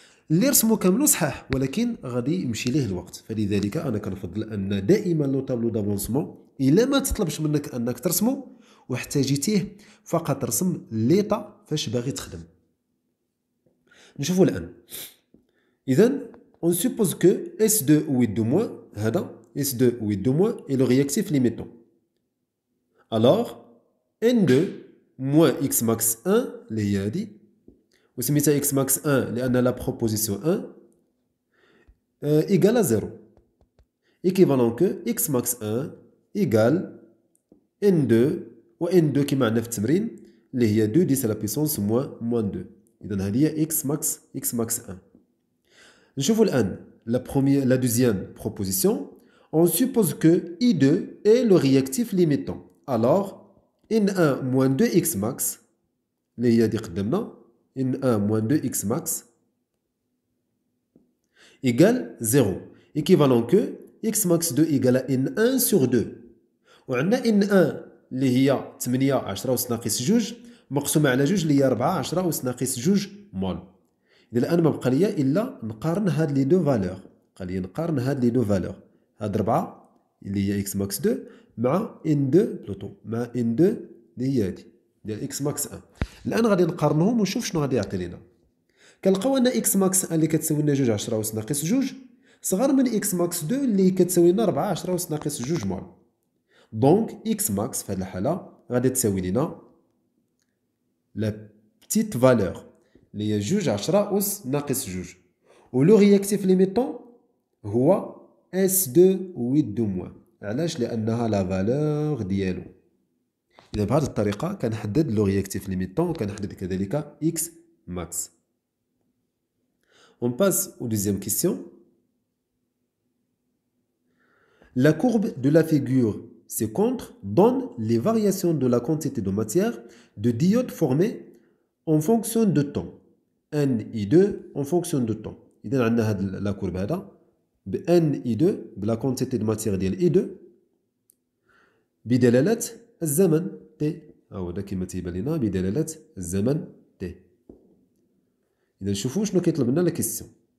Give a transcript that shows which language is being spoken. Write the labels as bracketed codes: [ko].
[ar] اللي رسمو كاملو صحاح ولكن غادي يمشي ليه الوقت، فلذلك انا كنفضل ان دائما لو طابلو دافونسمون الا ما تطلبش منك انك ترسمو واحتاجيتيه فقط رسم ليتا فاش باغي تخدم. نشوفوا الآن. [fr] إذن on suppose que S2 ou 2 moins هذا S2 ou 2 moins est le réactif limitant. Alors N2 moins X max 1 [ar] اللي هي هذه وسميتها [fr] X max 1 لأن la proposition 1 égale à 0. Équivalent que X max 1 égale N2 و N2 [ar] كما عندنا في التمرين اللي هي [fr] 2 10 à la puissance moins 2. [ar] إذن هذه هي X max 1. نشوفوا الآن [fr] la deuxième proposition. On suppose que I2 est le réactif limitant. Alors N1 moins 2X max [ar] اللي هي دي قدامنا [fr] N1 moins 2X max égale 0. Équivalent que X max 2 égale à N1 sur 2. [ar] وعندنا N1 اللي هي 8 10 أس ناقص 2 مقسومة على 2 اللي هي 4 10 أس ناقص 2 مول. إذا الآن ما بقى ليا إلا نقارن هاد لي دو فالور. بقى ليا نقارن هاد لي دو فالور. هاد 4 اللي هي إكس ماكس 2 مع N2 بلوتو مع N2 اللي هي هادي ديال إكس ماكس 1. الآن غادي نقارنهم ونشوف شنو غادي يعطي لينا. كنلقاو أن إكس ماكس 1 اللي كتساوي لنا 2 10 أس ناقص 2 صغر من إكس ماكس 2 اللي كتساوي لنا 4 10 أس ناقص 2 مول. دونك إكس ماكس في هاد الحالة غادي تساوي لينا لا بتيت فالور اللي هي 2 10 أس ناقص 2 و لو رياكتيف ليميتون هو S2 و 2 موان. علاش؟ لأنها لا فالور ديالو. إذا بهذه الطريقة كنحدد لو رياكتيف ليميتون وكنحدد كذلك إكس ماكس. [fr] On passe aux deuxième question. La courbe de la figure ci-contre donne les variations de la quantité de matière de diodes formées en fonction de temps. N-I2 en fonction de temps. [ar] إذا عندنا هاد لا كورب هذا ب N-I2 بلا كونتيتي دو ماتيير ديال I2 بدلالة الزمن T. هو هذا كما تيبان لنا بدلالة الزمن T. إذا نشوفوا شنو كيطلب لنا لا كيسيون.